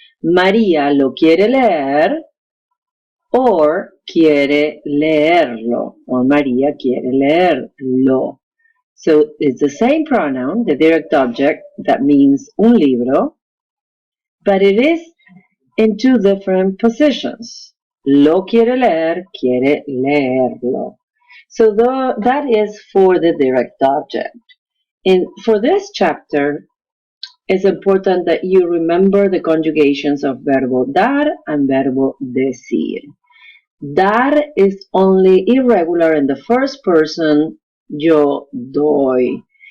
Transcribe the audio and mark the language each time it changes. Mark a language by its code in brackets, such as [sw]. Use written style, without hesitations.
[es] María lo quiere leer, [en] or [es] quiere leerlo, or María quiere leerlo. [en] So it's the same pronoun, the direct object, that means [es] un libro, [en] but it is in two different positions. [es] Lo quiere leer, quiere leerlo. [en] So that is for the direct object. And for this chapter, it's important that you remember the conjugations of [es] verbo dar [en] and [es] verbo decir. [en] Dar is only irregular in the first person, [es] yo doy.